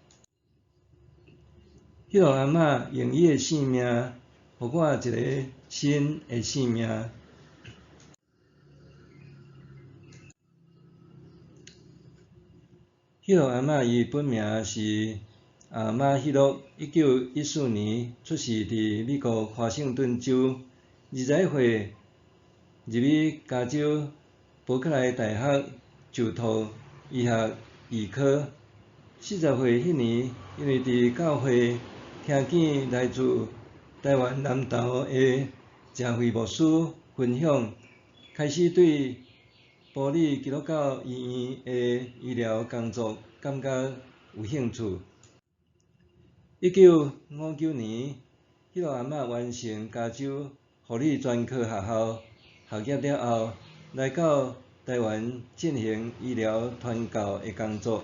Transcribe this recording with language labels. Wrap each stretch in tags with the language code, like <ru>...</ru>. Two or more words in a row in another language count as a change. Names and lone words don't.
<nan>迄个阿嬷用伊的性命，互我一个新的性命。迄个阿嬷伊本名是马希洛，1914年出世伫美国华盛顿州，21岁入去加州伯克莱大学就读医学预科。40岁迄年，因为伫教会听见来自台湾南投的诚慧牧师分享，开始对埔里基督教医院的医疗工作感觉有兴趣。1959年，迄个阿嬷完成加州护理专科学校学业了后，来到台湾进行医疗传教的工作。</nan>